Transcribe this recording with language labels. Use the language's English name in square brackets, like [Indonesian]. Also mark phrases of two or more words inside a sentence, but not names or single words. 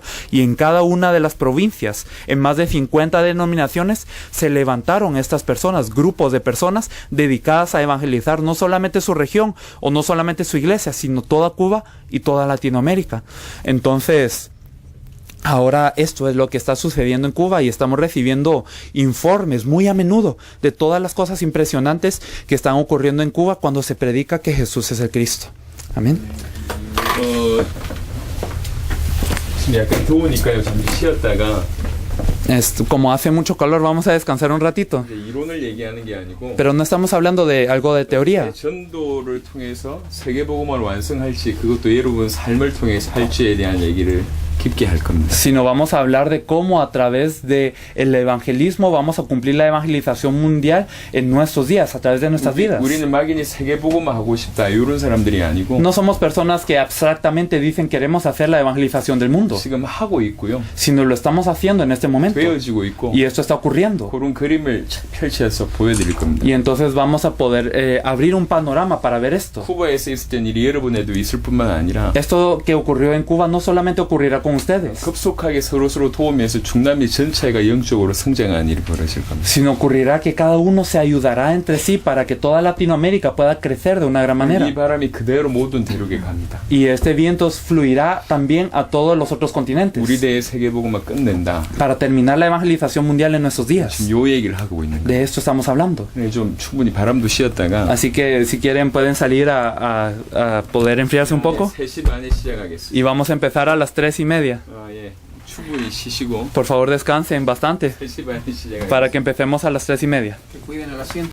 [Spanish] Y en cada una de las provincias, en más de 50 denominaciones, se levantaron estas personas, grupos de personas dedicadas a evangelizar no solamente su región o no solamente su iglesia, sino toda Cuba y toda Latinoamérica. Entonces, ahora esto es lo que está sucediendo en Cuba, y estamos recibiendo informes muy a menudo de todas las cosas impresionantes que están ocurriendo en Cuba cuando se predica que Jesús es el Cristo. Amén. [Korean] 약간 더우니까요. 잠시 쉬었다가 [Spanish] Como hace mucho calor, vamos a descansar un ratito. [Korean] 이론을 얘기하는 게 아니고, [Spanish] pero no estamos hablando de algo de teoría. [Korean] 전도를 통해서 세계복음을 완성할지, 그것도 여러분 삶을 통해서 할지에 대한 얘기를 깊게 할 겁니다. [Spanish] Sino vamos a hablar de cómo a través de el evangelismo vamos a cumplir la evangelización mundial en nuestros días, a través de nuestras vidas. [Korean] 우리는 막연히 세계복음을 하고 싶다 이런 사람들이 아니고, [Spanish] no somos personas que abstractamente dicen queremos hacer la evangelización del mundo. [Korean] 지금 하고 있고요. [Spanish] Sino lo estamos haciendo en este momento. [Korean] 되어지고 있고, [Spanish] y esto está ocurriendo. [Korean] 그런 그림을 펼쳐서 보여드릴 겁니다. [Spanish] Y entonces vamos a poder abrir un panorama para ver esto. [Korean] 쿠바에서 있었던 일이 여러분에도 있을 뿐만 아니라, [Spanish] esto que ocurrió en Cuba no solamente ocurrirá con ustedes, [Korean] 급속하게 서로 도우면서 중남미 전체가 영적으로 성장하는 일이 벌어질 겁니다. [Spanish] sino ocurrirá que cada uno se ayudará entre sí para que toda Latinoamérica pueda crecer de una gran manera. [Korean] 이 바람이 그대로 모든 대륙에 갑니다. [Spanish] Y este viento fluirá también a todos los otros continentes. [Korean] 우리 대의 세계복음을 끝낸다. [Spanish] para terminar la evangelización mundial en nuestros días. [Korean] 요 얘기를 하고 있는 거예요. [Spanish] De esto estamos hablando. [Korean] 좀 충분히 바람도 쉬었다가, [Spanish] así que si quieren pueden salir a poder enfriarse un poco. [Korean] 3시 반에 시작하겠습니다. [Spanish] Y vamos a empezar a las 3:30. [Korean] 예. 충분히 쉬시고, [Spanish] por favor descansen bastante [Korean] 3시 반에 시작하겠습니다. [Spanish] para que empecemos a las 3:30. Que cuiden el asiento.